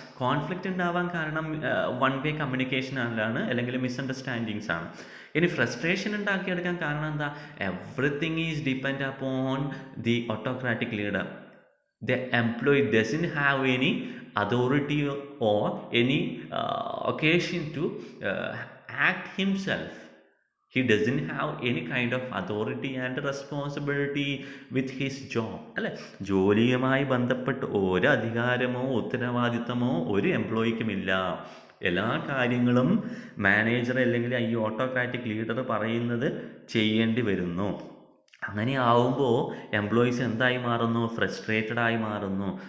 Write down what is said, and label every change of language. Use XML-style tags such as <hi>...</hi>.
<ml>Conflict ഉണ്ടാവാൻ കാരണം one way കമ്മ്യൂണിക്കേഷനാണ്, അല്ലെങ്കിൽ മിസ്അണ്ടർസ്റ്റാൻഡിങ്സ് ആണ്. ഇനി ഫ്രസ്ട്രേഷൻ ഉണ്ടാക്കിയെടുക്കാൻ കാരണം എന്താ?</ml> <en>Everything is depend upon the autocratic leader. The employee doesn't have any authority or any occasion to act himself. He doesn't have any kind of authority and responsibility with his job</en> <ml>അല്ലേ. ജോലിയുമായി ബന്ധപ്പെട്ട് ഒരു അധികാരമോ ഉത്തരവാദിത്തമോ ഒരു എംപ്ലോയിക്കുമില്ല. എല്ലാ കാര്യങ്ങളും manager അല്ലെങ്കിൽ ഈ autocratic leader പറയുന്നത് ചെയ്യേണ്ടി വരുന്നു. അങ്ങനെ ആവുമ്പോൾ എംപ്ലോയീസ് എന്തായി മാറുന്നു? ഫ്രസ്ട്രേറ്റഡ് ആയി മാറുന്നു.</ml>